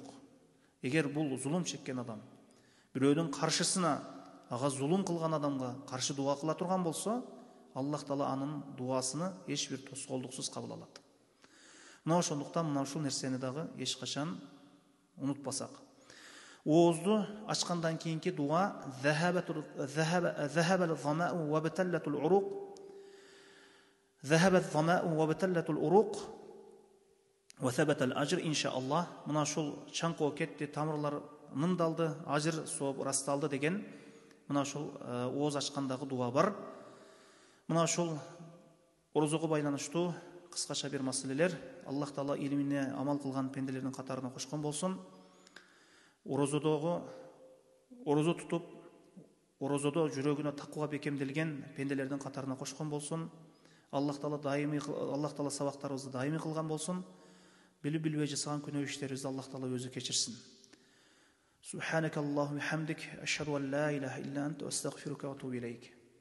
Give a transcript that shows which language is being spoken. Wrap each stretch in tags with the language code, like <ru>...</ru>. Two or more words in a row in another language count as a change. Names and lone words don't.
<ky>Эгер бул зулум чеккен адам бирөөнүн каршысына, ага зулум кылган адамга каршы дуа кыла турган болсо, Аллах Таала анын дуасыны эч бир тоскоолдуксуз кабыл алат. Мына ошондуктан мына ушул нерсени дагы эч качан унутпасак. Оозду ачкандан кийинки дуа</ky> <ar>ذهب الظمأ وابتلت العروق. ذهب الظمأ وابتلت العروق وثبت الأجر إن شاء الله.</ar> <ky>Мына ушул чаңкоо кетти, тамырлар нымдалды, ажыр сооп ырасталды деген мына ушул ооз ачкандагы дуа бар. Мына ушул орозого байланыштуу кыскача бир маселелер. Аллах Таала илимине амал кылган пенделердин катарына кошкон болсун. Орозодо тутуп, орозодо жүрөгүнө таква бекемделген пенделердин катарына кошкон болсун. Аллах Таала сабактарыбызды даими кылган болсун. Билип билбей жасаган күнөө иштерибизди Аллах Таала өзү кечирсин.</ky> <ar>سبحانك اللهم وبحمدك أشهد أن لا إله إلا أنت أستغفرك وأتوب إليك.</ar>